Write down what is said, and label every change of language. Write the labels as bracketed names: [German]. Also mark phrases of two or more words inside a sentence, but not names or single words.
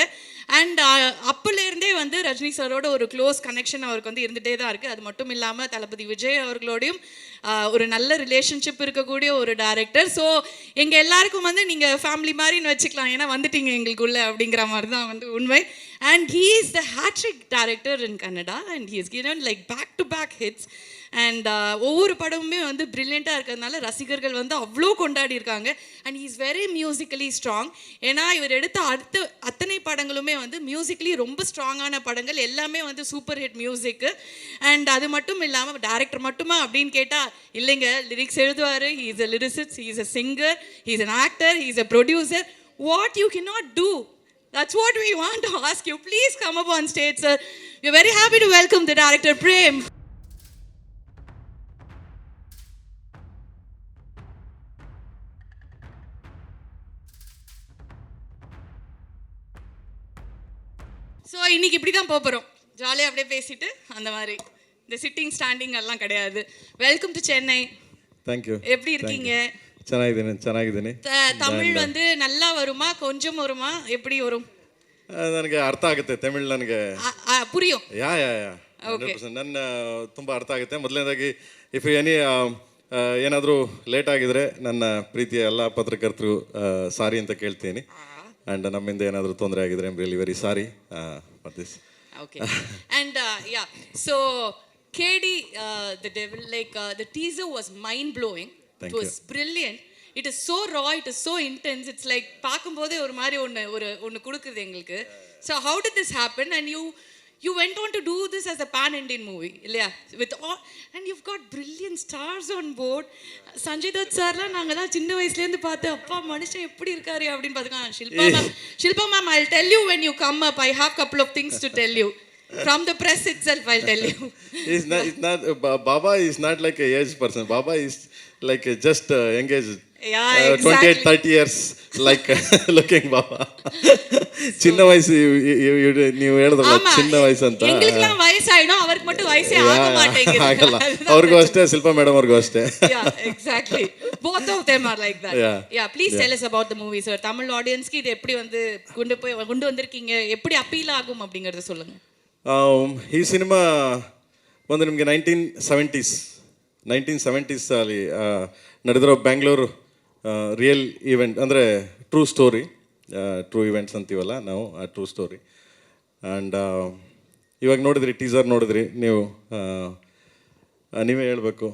[Tamil] அண்ட் அப்போலேருந்தே வந்து ரஜினி சாரோட ஒரு [English] close connection [Tamil] அவருக்கு வந்து இருந்துகிட்டே தான் இருக்குது. அது மட்டும் இல்லாமல் தளபதி விஜய் அவர்களோடையும் ஒரு நல்ல ரிலேஷன்ஷிப் இருக்கக்கூடிய ஒரு டைரக்டர். ஸோ எங்கள் எல்லாருக்கும் வந்து நீங்கள் ஃபேமிலி மாதிரின்னு வச்சுக்கலாம், ஏன்னா வந்துட்டீங்க எங்களுக்குள்ள அப்படிங்கிற மாதிரி தான் வந்து உண்மை. [English] And he is the hat-trick director in Kannada and he is given like back to back hits. [Tamil] அண்ட் ஒவ்வொரு படமுமே வந்து ப்ரில்லியண்ட்டாக இருக்கிறதுனால ரசிகர்கள் வந்து அவ்வளோ கொண்டாடி இருக்காங்க. [English] And he is very musically strong. [Tamil] ஏன்னா இவர் எடுத்த அத்தனை படங்களுமே வந்து மியூசிக்கலி ரொம்ப ஸ்ட்ராங்கான படங்கள், எல்லாமே வந்து [English] super hit [Tamil] மியூசிக்கு. அண்ட் அது மட்டும் இல்லாமல் டைரக்டர் மட்டுமா அப்படின்னு கேட்டால் இல்லைங்க, லிரிக்ஸ் எழுதுவார், [English] He is a lyricist, he is a singer, he is an actor, he is a producer. What you can not do? That's what we want to ask you. Please come up on stage, sir. We're very happy to welcome the director, Prem. [Tamil] ஸோ இன்னைக்கு இப்படி தான் போகிறோம், ஜாலியாக அப்படியே பேசிட்டு அந்த மாதிரி. இந்த [English] sitting standing [Tamil] எல்லாம் கிடையாது. [English] Welcome to Chennai. தேங்க்யூ. [Tamil] எப்படி இருக்கீங்க? [Kannada] ಚೆನ್ನಾಗಿದ್ದೀನಿ. [Tamil] ತಮಿಳ್ வந்து நல்லா வருமா, கொஞ்சம் வருமா, எப்படி வரும்? [Kannada] ನನಗೆ ಅರ್ಥ ಆಗುತ್ತೆ ತಮಿಳ್, ನನಗೆ [Tamil] புரியும். [Kannada] ಯಾ 100% ನನ್ನ ತುಂಬ ಅರ್ಥ ಆಗುತ್ತೆ. ಮೊದಲನೇದಾಗಿ ಇಫ್ ಏನಾದರೂ ಲೇಟ್ ಆಗಿದ್ರೆ ನನ್ನ ಪ್ರೀತಿಯ ಎಲ್ಲ ಪತ್ರಕರ್ತರು ಸಾರಿ ಅಂತ ಕೇಳ್ತೀನಿ. ಆ್ಯಂಡ್ ನಮ್ಮಿಂದ ಏನಾದರೂ ತೊಂದರೆ ಆಗಿದ್ರೆ [English] I am really very sorry for this. Okay. And yeah, so KD the devil, like the teaser was mind blowing. It was brilliant. It is so raw, it is so intense. It's like [Tamil] பார்க்கும்போதே ஒரு மாதிரி ஒன்று கொடுக்குது எங்களுக்கு. [English] So how did this happen? And you went on to do this as a pan-Indian movie, இல்லையா? With all, and you've got brilliant stars on board. [Tamil] சஞ்சய் தத் சார்லாம் நாங்கள் தான் சின்ன வயசுலேருந்து பார்த்து அப்பா மனுஷன் எப்படி இருக்காரு அப்படின்னு பார்த்துக்கலாம். ஷில்பா மேம், [English] I'll tell you when you come up. I have couple of things to tell you. From the press itself, I'll tell you. It's not Baba is not like a aged person. Baba is like just engaged. Yeah, exactly. 28-30 years like looking Baba. [Tamil] சின்ன வயசு [Kannada] ನೀವು ಹೇಳಿದ್ರಲ್ಲ ಚಿನ್ನ ವಯಸ್ಸು ಅಂತ. [Tamil] எங்களுக்குலாம் வயசாயிடும், அவருக்கு மட்டும் வயசே ஆக மாட்டேங்குது. [Kannada] ಆಗಲ್ಲ. ಅವ್ರಿಗೂ ಅಷ್ಟೇ, ಶಿಲ್ಪಾ ಮೇಡಮ್ ಅವ್ರಿಗೂ ಅಷ್ಟೇ. [English] Yeah, exactly. Both of them are like that. Yeah, please tell us about the movie, sir. [Tamil] தமிழ் ஆடியன்ஸ்க்கு இது எப்படி வந்து கொண்டு வந்திருக்கீங்க, எப்படி அப்பீல் ஆகும் அப்படிங்கறத சொல்லுங்க. [Kannada] ಈ ಸಿನಿಮಾ ಒಂದು ನಿಮಗೆ 1970s ಅಲ್ಲಿ ನಡೆದಿರೋ ಬ್ಯಾಂಗ್ಳೂರು [English] real event, [Kannada] ಅಂದರೆ [English] true story, true events [Kannada] ಅಂತೀವಲ್ಲ ನಾವು, ಆ [English] true story. [Kannada] ಆ್ಯಂಡ್ ಇವಾಗ ನೋಡಿದ್ರಿ, ಟೀಸರ್ ನೋಡಿದ್ರಿ ನೀವು, ನೀವೇ ಹೇಳಬೇಕು.